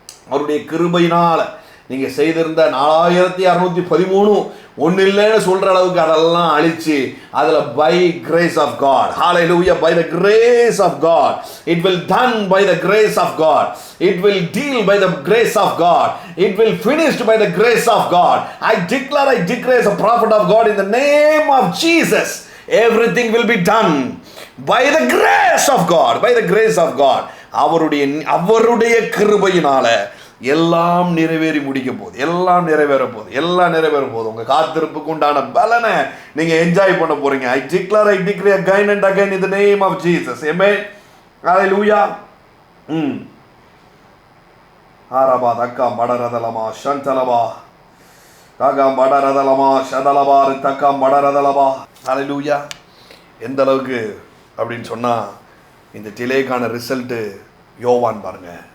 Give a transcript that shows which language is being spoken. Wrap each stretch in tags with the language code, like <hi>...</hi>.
<ta>அவருடைய கிருபையினால் நீங்கள் செய்திருந்த 4613 ஒன்று இல்லைன்னு சொல்கிற அளவுக்கு அதெல்லாம் அழிச்சு அதில்</ta> <en>By grace of God, hallelujah, by the grace of God, it will done by the grace of God, it will deal by the grace of God, it will finished by the grace of God. I declare as a prophet of God in the name of Jesus, everything will be done by the grace of God, by the grace of God.</en> <ta>அவருடைய கிருபையினால எல்லாம் நிறைவேறி முடிக்க போகுது, எல்லாம் நிறைவேற போகுது. உங்க காத்திருப்புக்கு உண்டான பலனை நீங்க என்ஜாய் பண்ண போறீங்க.</ta> <en>I declare again and again in the name of Jesus. Amen. Hallelujah. ஆரபா தக்கா மடரதலமா சந்தலபா தகா மடரதலமா சதலபா தக்கா மடரதலபா. Hallelujah.</en> <ta>எந்த அளவுக்கு அப்படின்னு சொன்னா இந்த டிலேக்கான ரிசல்ட்டு யோவான் பாருங்க.</ta>